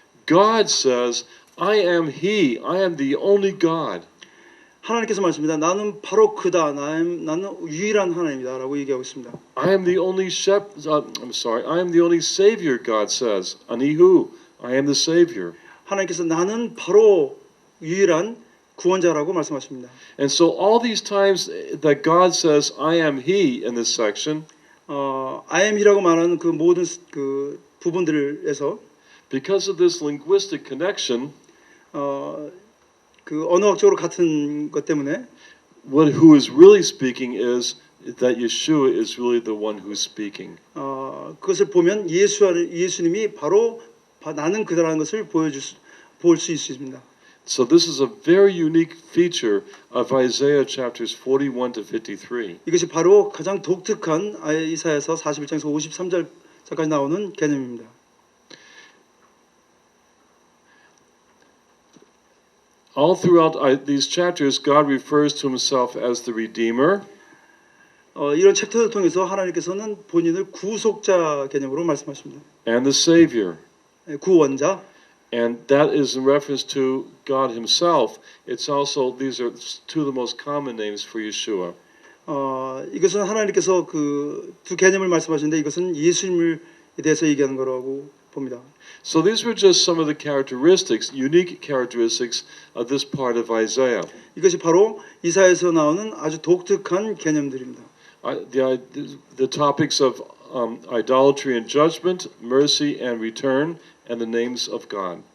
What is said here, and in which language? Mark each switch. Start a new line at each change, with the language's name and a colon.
English: God says, I am he, I am the only God.
Korean: 하나님께서 말씀합니다. 나는 바로 그다. 나는 유일한 하나님이다라고 얘기하고 있습니다.
English: I am the only I am the only savior, God says. Anihu, I am the savior.
Korean: 하나님께서 나는 바로 유일한 구원자라고 말씀하십니다.
English: And so all these times that God says, I am he in this section, I am He
Korean: 라고 말하는 그 모든 그 부분들에서
English: because of this linguistic connection,
Korean: 그 언어학적으로 같은 것 때문에
English: who is really speaking is that Yeshua is really the one who's speaking.
Korean: 그것을 보면 예수님이 바로 나는 그다라는 것을 볼 수 있습니다.
English: So this is a very unique feature of Isaiah chapters 41 to 53.
Korean: 이것이 바로 가장 독특한 이사야서 41장에서 53절까지 나오는 개념입니다.
English: All throughout these chapters, God refers to himself as the Redeemer.
Korean: 이런 챕터를 통해서 하나님께서는 본인을 구속자 개념으로 말씀하십니다.
English: And the Savior.
Korean: 구원자.
English: And that is in reference to God himself. It's also, these are two of the most common names for Yeshua.
Korean: 이것은 하나님께서 그 두 개념을 말씀하시는데 이것은 예수님에 대해서 얘기하는 거라고 봅니다.
English: So these were just some of the characteristics, unique characteristics of this part of Isaiah.
Korean: 이것이 바로 이사야에서 나오는 아주 독특한 개념들입니다.
English: The topics of idolatry and judgment, mercy and return, and the names of God.